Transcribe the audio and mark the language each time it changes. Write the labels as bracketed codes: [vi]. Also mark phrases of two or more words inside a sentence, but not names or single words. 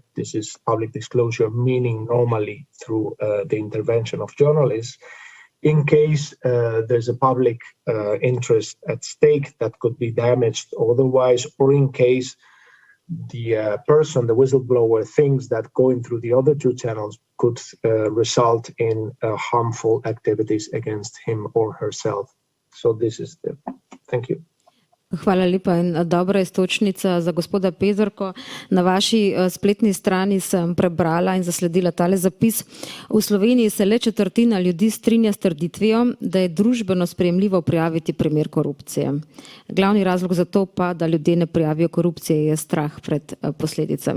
[en] This is public disclosure, meaning normally through the intervention of journalists, in case there's a public interest at stake that could be damaged otherwise, or in case the person, the whistleblower, thinks that going through the other two channels could result in harmful activities against him or herself. So this is the... Thank you. [sl] Hvala lepa in dobra istočnica za gospoda Pezerko. Na vaši spletni strani sem prebrala in zasledila tale zapis. V Sloveniji se le četrtina ljudi strinja s trditvijo, da je družbeno sprejemljivo prijaviti primer korupcije. Glavni razlog za to pa, da ljudje ne prijavijo korupcije, je strah pred posledicami.